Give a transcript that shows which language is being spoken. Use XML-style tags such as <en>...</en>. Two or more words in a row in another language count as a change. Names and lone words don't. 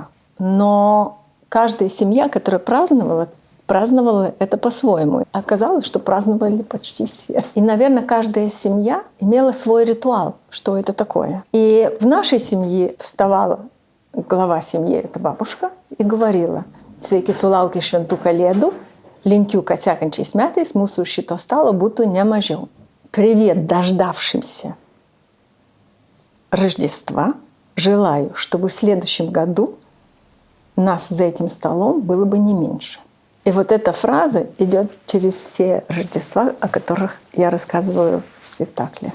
<ru>Но каждая семья, которая праздновала это по-своему. Оказалось, что праздновали почти все. И, наверное, каждая семья имела свой ритуал, что это такое. И в нашей семье вставала глава семьи, это бабушка, и говорила:</ru> <lt>«Sveiki sulaukę šventų kalėdų, linkiu, kad sekančiais metais mūsų šito stalo būtų ne mažiau».</lt> <ru>Привет дождавшимся Рождества. Желаю, чтобы в следующем году нас за этим столом было бы не меньше. И вот эта фраза идет через все Рождества, о которых я рассказываю в спектакле.</ru>